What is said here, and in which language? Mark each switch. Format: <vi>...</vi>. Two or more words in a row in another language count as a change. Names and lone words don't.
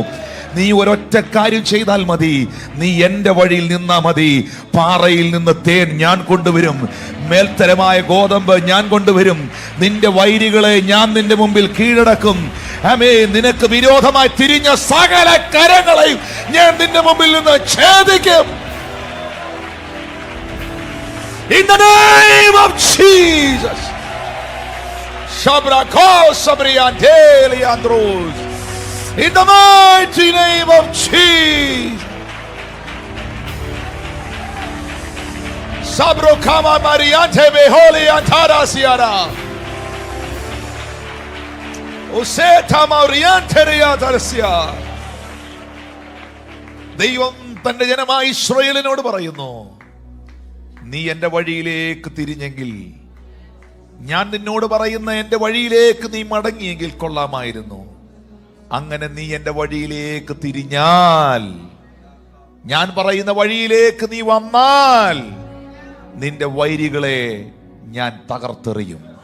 <ml>നീ ഒരൊറ്റ കാര്യം ചെയ്താൽ മതി, നീ എന്റെ വഴിയിൽ നിന്നാ മതി. പാറയിൽ നിന്ന് തേൻ ഞാൻ കൊണ്ടുവരും, മേൽത്തരമായ ഗോതമ്പ് ഞാൻ കൊണ്ടുവരും, നിന്റെ വൈരികളെ ഞാൻ നിന്റെ മുമ്പിൽ കീഴടക്കും. ആമേ, നിനക്ക് വിരോധമായി തിരിഞ്ഞ സകല കരങ്ങളെയും ഞാൻ നിന്റെ മുമ്പിൽ നിന്ന് ഛേദിക്കും.</ml> <en>In the name of Jesus. Shabrako Sabrianteli Andros. In the mighty name of Jesus. Sabro Kama Mariante Beholi Antara Siara. Oseta Mariante Riatarsia.</en> <ml>ദൈവം തന്റെ ജനമായ ഇസ്രായേലിനോട് പറയുന്നു, നീ എന്റെ വഴിയിലേക്ക് തിരിഞ്ഞെങ്കിൽ, ഞാൻ നിന്നോട് പറയുന്ന എന്റെ വഴിയിലേക്ക് നീ മടങ്ങിയെങ്കിൽ കൊള്ളാമായിരുന്നു. അങ്ങനെ നീ എന്റെ വഴിയിലേക്ക് തിരിഞ്ഞാൽ, ഞാൻ പറയുന്ന വഴിയിലേക്ക് നീ വന്നാൽ, നിന്റെ വൈരികളെ ഞാൻ തകർത്തെറിയും.</ml>